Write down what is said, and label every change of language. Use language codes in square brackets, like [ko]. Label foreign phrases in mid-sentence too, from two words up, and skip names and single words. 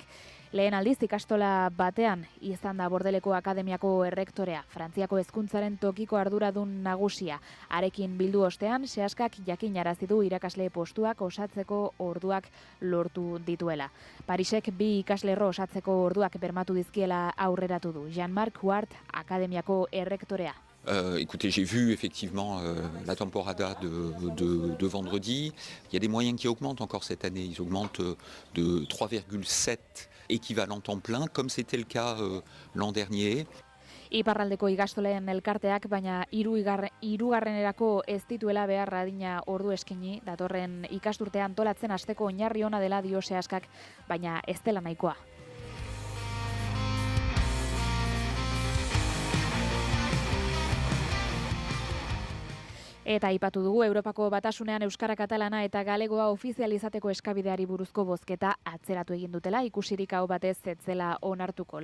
[eu] Lehen aldiz ikastola batean izan da Bordeleko Akademiako errektorea, Frantziako hezkuntzaren tokiko arduradun nagusia. Harekin bildu ostean, sehaskak jakinarazi du irakasle postuak osatzeko orduak lortu dituela. Parisek 2 ikaslerro osatzeko orduak bermatu dizkiela aurreratu du. Jean-Marc Huart, Akademiako errektorea. [fr] Écoutez, j'ai vu effectivement la temporada de vendredi. Il y a des moyens qui augmentent encore cette année. Ils augmentent de 3,7 équivalents temps plein, comme c'était le cas l'an dernier. [eu] Iparraldeko ikastoleen elkarteak, baina hirugarrenerako ez dituela behar adina ordu eskaini, datorren ikasturtean antolatzen hasteko oinarri ona dela dio sehaskak, baina ez dela nahikoa. Eta aipatu dugu Europako Batasunean euskara, katalana eta galegoa ofizializateko eskabideari buruzko bozketa atzeratu egin dutela, ikusirik hau batez etzela onartuko.